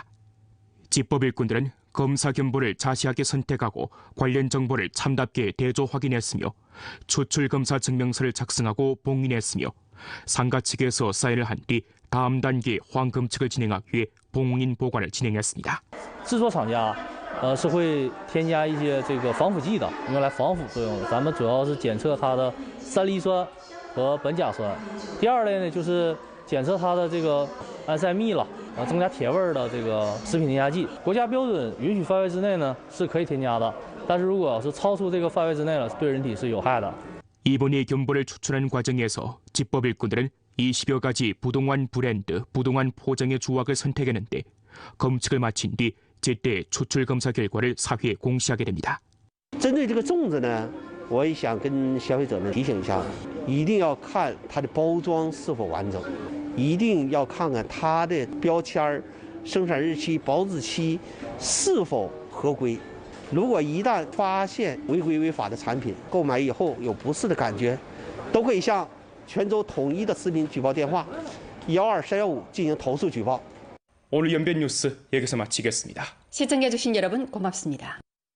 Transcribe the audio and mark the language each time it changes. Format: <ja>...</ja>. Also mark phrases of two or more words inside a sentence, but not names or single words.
<ko>집법 일꾼들은 검사 견본을 자세하게 선택하고 관련 정보를 참답게 대조 확인했으며 추출 검사 증명서를 작성하고 봉인했으며 상가 측에서 사인을 한 뒤 다음 단계 환검측을 진행하기 위해 봉인 보관을 진행했습니다.</ko> <zh>制作厂家是会添加一些防腐剂的，用来防腐作用的。咱们主要是检测它的3氯酸和苯甲酸。第二类呢，就是检测它的安赛蜜了。增加铁味的食品添加剂，国家标准允许范围之内呢是可以添加的，但是如果是超出这个范围之内了，对人体是有害的。</zh> <ko>이번에 견본을 추출하는 과정에서 집법 일꾼들은 20여 가지 부동안 브랜드, 부동안 포장의 주악을 선택했는데 검측을 마친 뒤 제때 추출 검사 결과를 사회에 공시하게 됩니다. 针对这个粽子呢，我也想跟消费者们提醒一下，一定要看它的包装是否完整。一定要看看它的标签、生产日期、保质期是否合规。如果一旦发现违规违法的产品，购买以后有不适的感觉，都可以向泉州统一的食品举报电话12315进行投诉举报。 오늘 연변 뉴스 여기서 마치겠습니다. 시청해주신 여러분 고맙습니다.</ko>